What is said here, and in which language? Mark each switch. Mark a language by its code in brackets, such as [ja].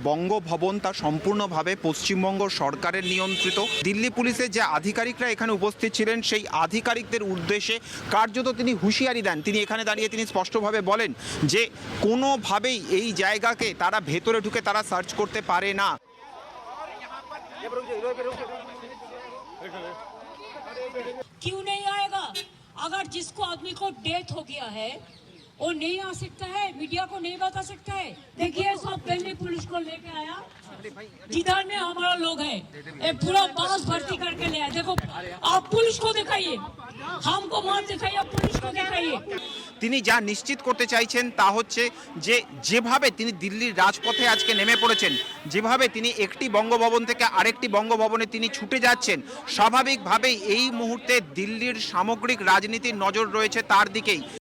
[bn] বঙ্গভবন তা সম্পূর্ণভাবে পশ্চিমবঙ্গ সরকারের নিয়ন্ত্রিত। দিল্লি পুলিশের যে আধিকারিকরা এখানে উপস্থিত ছিলেন সেই আধিকারিকদের উদ্দেশ্যে কার্যত তিনি হুঁশিয়ারি দেন। তিনি এখানে দাঁড়িয়ে তিনি স্পষ্টভাবে বলেন যে কোনোভাবেই এই জায়গাকে তারা ভেতরে ঢুকে তারা সার্চ করতে পারে না। [hi] क्यों नहीं आएगा? अगर जिसको आदमी को डेथ हो गया है वो नहीं आ सकता है, मीडिया को नहीं बता सकता है। देखिए सब दिल्ली पुलिस को लेके आया, जिधर में हमारा लोग है, ये पूरा बस भर्ती करके ले आया। देखो आप पुलिस को दिखाइए, हमको मत दिखाइए, आप पुलिस को दिखाइए। [bn] তিনি যা নিশ্চিত করতে চাইছেন তা হচ্ছে যে যেভাবে তিনি দিল্লির রাজপথে আজকে নেমে পড়েছেন, যেভাবে তিনি একটি বঙ্গভবন থেকে আরেকটি বঙ্গভবনে তিনি ছুটে যাচ্ছেন, স্বাভাবিকভাবেই এই মুহূর্তে দিল্লির সামগ্রিক রাজনীতির নজর রয়েছে তার দিকেই।